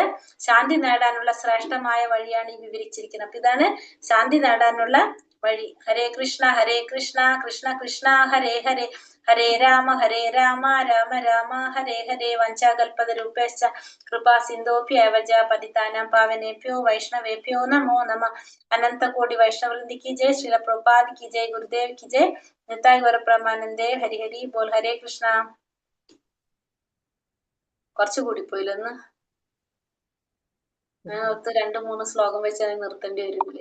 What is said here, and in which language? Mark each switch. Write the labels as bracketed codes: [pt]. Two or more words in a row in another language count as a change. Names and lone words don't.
[ml] ശാന്തി നേടാനുള്ള ശ്രേഷ്ഠമായ വഴിയാണ് ഈ വിവരിച്ചിരിക്കുന്നത്. അപ്പൊ ഇതാണ് ശാന്തി നേടാനുള്ള വഴി. [sa] ഹരേ കൃഷ്ണ കൃഷ്ണ കൃഷ്ണ ഹരേ ഹരേ, ഹരേ രാമ രാമ രാമ ഹരേ ഹരേ. വഞ്ചാകൽപതരൂപേശ്ച കൃപാ സിന്ധോഭ്യേവ ച പതിതാനാം പാവനേഭ്യോ വൈഷ്ണവേഭ്യോ നമോ നമഃ. അനന്തകോടി വൈഷ്ണവൃന്ദി കി ജയ്, ശ്രീല പ്രഭുപാദ് കി ജയ്, ഗുരുദേവ് കി ജയ്, നിതായ് ഗൗരപ്രമാനന്ദേ. ഹരി ഹരി ബോൽ. ഹരേ കൃഷ്ണ. [ml] കുറച്ചുകൂടി പോയില്ലൊന്ന്. ഞാൻ ഒത്ത് 2-3 ശ്ലോകം വെച്ചാൽ നിർത്തേണ്ടി വരില്ലേ?